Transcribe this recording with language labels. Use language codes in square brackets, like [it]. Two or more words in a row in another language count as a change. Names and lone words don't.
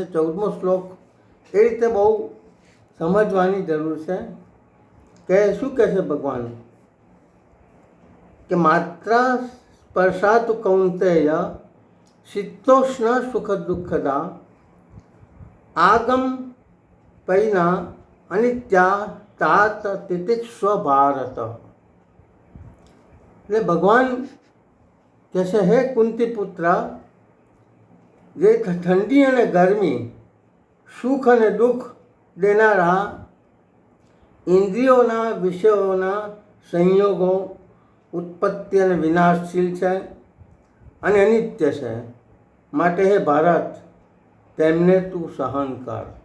[gu] 14મો શ્લોક એ રીતે બહુ સમજવાની જરૂર છે કે શું કહે છે ભગવાન કે [sa] માત્ર સ્પર્શાતુ કૌંતેય શીતોષ્ણ સુખ દુઃખદા આગમ પૈના અનિત્યા तात तितिक्ष भारत। [gu] એટલે ભગવાન કહે છે, હે કુંતી પુત્ર, જે ઠંડી અને ગરમી, સુખ અને દુઃખ દેનારા ઇન્દ્રિયોના વિષયોના સંયોગો ઉત્પત્તિ અને વિનાશશીલ છે અને અનિત્ય છે, માટે હે ભારત, તેમને તું સહન કર।